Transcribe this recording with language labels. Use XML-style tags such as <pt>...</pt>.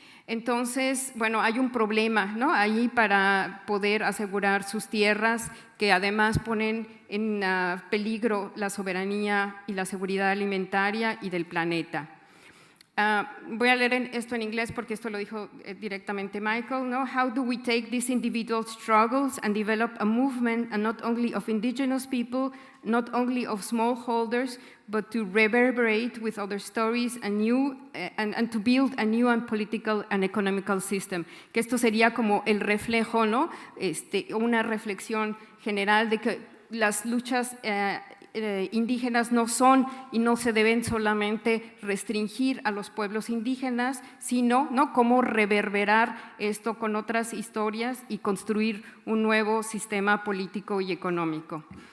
<es>Entonces, bueno, hay un problema, ¿no?, ahí para poder asegurar sus tierras que además ponen en peligro la soberanía y la seguridad alimentaria y del planeta. Voy a leer esto en inglés porque esto lo dijo directamente Michael, ¿no?</es> <en>How do we take these individual struggles and develop a movement, and not only of indigenous people, not only of smallholders, but to reverberate with other stories and to build a new and political and economical system?</en> <es>Que esto sería como el reflejo, ¿no?, una reflexión general de que las luchas indígenas no son y no se deben solamente restringir a los pueblos indígenas, sino, ¿no?, cómo reverberar esto con otras historias y construir un nuevo sistema político y económico.</es>